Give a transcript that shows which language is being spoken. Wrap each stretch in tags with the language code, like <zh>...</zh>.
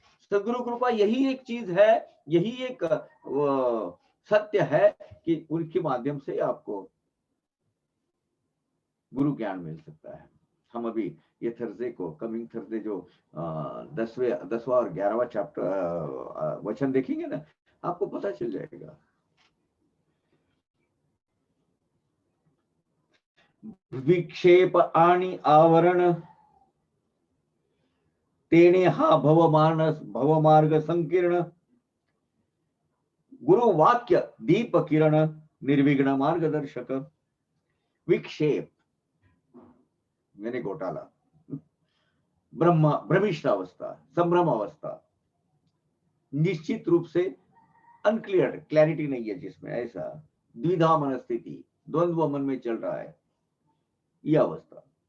<hi>सदगुरु कृपा यही एक चीज है, यही एक सत्य है कि उनके माध्यम से आपको गुरु ज्ञान मिल सकता है। हम अभी ये थर्सडे को, कमिंग थर्सडे जो 10वां और 11वां चैप्टर वचन देखेंगे ना, आपको पता चल जाएगा।</hi> <mr>विक्षेप आणि आवरण, तेने हा भवमार्ग संकीर्ण, गुरु वाक्य दीप किरण, निर्विघ्न मार्गदर्शक।</mr> <hi>विक्षेप यानी घोटाला, भ्रमिष्ट अवस्था, संभ्रम अवस्था, निश्चित रूप से अनक्लियर, क्लैरिटी नहीं है जिसमें, ऐसा द्विधा मनस्थिति, द्वंद्व मन में चल रहा है, यह अवस्था।</hi>